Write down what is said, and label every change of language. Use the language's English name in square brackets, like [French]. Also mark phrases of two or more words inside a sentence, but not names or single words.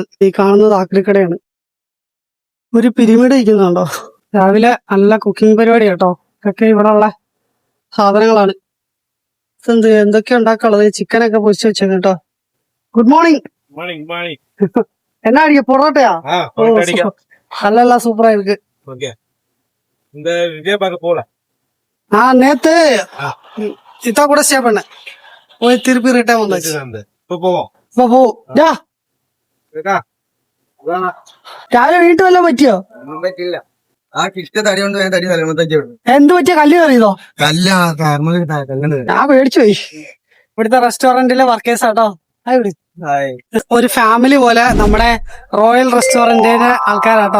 [Malayalam] ഈ കാണുന്നത് ആക്രിക്കടയാണ്. ഒരു പിരിമിഡ് ഇരിക്കുന്നുണ്ടോ. രാവിലെ നല്ല കുക്കിംഗ് പരിപാടി കേട്ടോ. ഇതൊക്കെ ഇവിടെ ഉള്ള സാധനങ്ങളാണ്. എന്തൊക്കെയാ ഉണ്ടാക്കാനുള്ളത്? ചിക്കനൊക്കെ പൊരിച്ച് വെച്ചേക്കും കേട്ടോ. [English] good morning. [Malayalam] എന്നാ അടിക്ക പൊറോട്ടയാ? [Tamil] നല്ല சூப்பரா இருக்கு. நேத்து இத்தா கூட ஸ்டே பண்ண போய் திருப்பி ரிட்டர்ன் வந்தாச்சு. [Malayalam] രാവിലെ വീട്ടിൽ വല്ലതും പറ്റിയോ? എന്ത് പറ്റിയ? കല്ല് കയറിയതോ? ഞാൻ പേടിച്ചു പോയി. ഇവിടുത്തെ റെസ്റ്റോറന്റിലെ വർക്കേഴ്സ് ആട്ടോ. ഒരു ഫാമിലി പോലെ നമ്മുടെ റോയൽ റെസ്റ്റോറന്റിന്റെ ആൾക്കാരാട്ടോ.